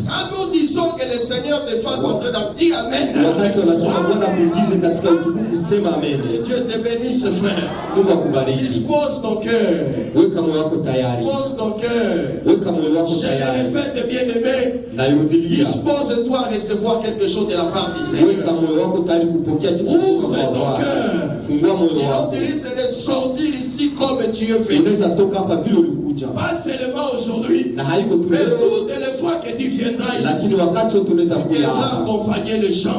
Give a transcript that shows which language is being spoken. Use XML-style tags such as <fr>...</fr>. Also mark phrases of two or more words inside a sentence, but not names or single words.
<fr>Quand nous disons que le Seigneur te fasse entrer dans, dis amen.</fr> <sw>Wakati wanasema Bwana akuingize katika utukufu, sema amen.</sw> <fr>Que Dieu te bénisse, frère.</fr> <sw>Mungu akubariki.</sw> <fr>Dispose ton cœur.</fr> <sw>Weka moyo wako tayari,</sw> <fr>Dispose ton cœur.</fr> <sw>weka moyo wako</sw> <fr>Je le</fr> <sw>tayari.</sw> <fr>répète, bien-aimé.</fr> <sw>Na irudilia,</sw> <fr>Dispose-toi à recevoir recevoir quelque chose de la part du Seigneur. Ouvre ton cœur. Sinon tu risques de sortir ici comme tu es venu. Pas seulement aujourd'hui, mais toutes les fois que tu viendras ici, tu viendras accompagner le chant.</fr>